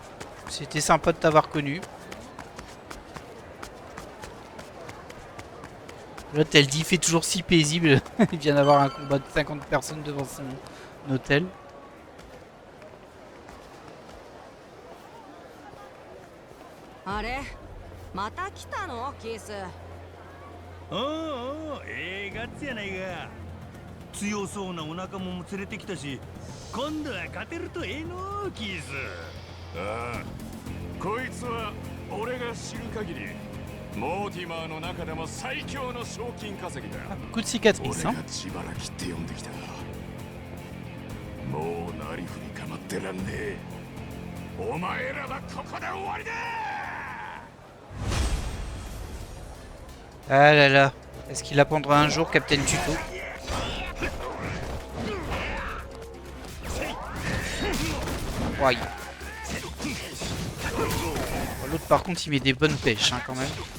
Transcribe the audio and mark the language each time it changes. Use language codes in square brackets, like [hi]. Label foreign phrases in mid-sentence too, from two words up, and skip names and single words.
[fr] C'était sympa de t'avoir connu. L'autre, elle dit, fait toujours si paisible. Il vient d'avoir un combat de 50 personnes devant son hôtel. Allez, [ja] また来たのキース。おうおう、ガッツやないが。強そうなお仲間も連れてきたし、今度は勝てるとええのキース。ああ、こいつは俺が知る限りモーティマーの中でも最強の賞金稼ぎだ。 [fr] Coup de cicatrice, [ja] 俺 [fr] hein. [ja] が自腹切って呼んできた。もうなりふり構ってらんねえ。お前らはここで終わりだ。 [fr] Ah là là. Est-ce qu'il apprendra un jour Captain Tuto? Ouais. L'autre par contre il met des bonnes pêches hein, quand même.